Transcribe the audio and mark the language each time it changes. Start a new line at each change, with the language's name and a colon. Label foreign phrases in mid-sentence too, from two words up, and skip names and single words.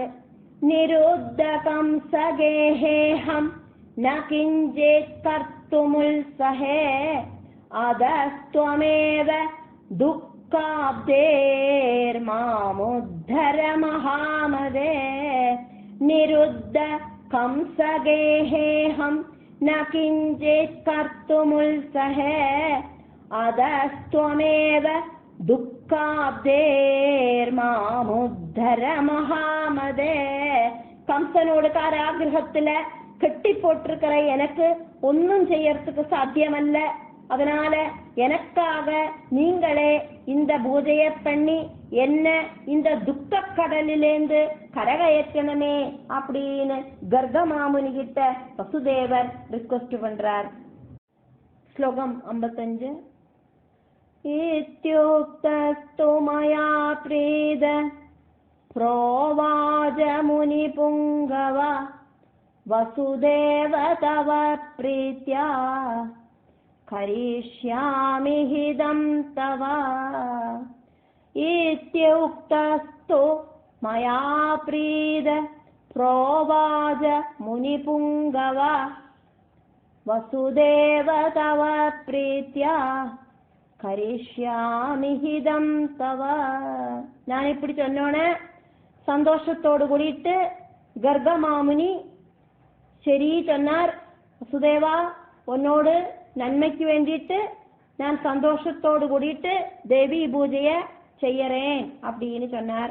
Sanskrit: निरुद्धकं सगेहेहं न किञ्चित् कर्तुमुल् सहे अतस्त्वमेव दुःखाब्धेर् मामुद्धर महामते. நிருத்த कंसगेहेहं न किञ्चित् कर्तुमुत्सहे अदस्त्वमेव दुःखाब्देर्मामुद्धर महामदे.
Tamil: கம்சனோடு காராகிரகத்துல கட்டி போட்டிருக்கிற எனக்கு ஒன்னும் செய்யறதுக்கு சாத்தியமல்ல. அதனால எனக்காக நீங்களே இந்த பூஜைய பண்ணி என்ன இந்த துக்க கடலிலேந்து கரகயற்றணுமே அப்படின்னு கர்கமாமுனி கிட்ட வசுதேவர் ரிக்வெஸ்ட் பண்றார்.
Sanskrit: ஸ்லோகம் 55. इत्युक्तस्तु मया प्रीत प्रोवाच मुनिपुङ्गव वसुदेव तव प्रीत्या करिष्यामि हिदं तव. इत्युक्तस्तु मया प्रीत प्रोवाच मुनिपुङ्गव वसुदेव तव प्रीत्या करिष्यामि हिदं तव.
Tamil: ഞാൻ இப்படி சொன்னோனே சந்தோஷத்தோடு கூடிட்டு கர்கமாமுனி ശരി சொன்னார். வசுதேவா, உன்னோடு நன்மைக்கு வேண்டிட்டு நான் சந்தோஷத்தோடு கூடிட்டு தேவி பூஜைய செய்யறேன் அப்படின்னு சொன்னார்.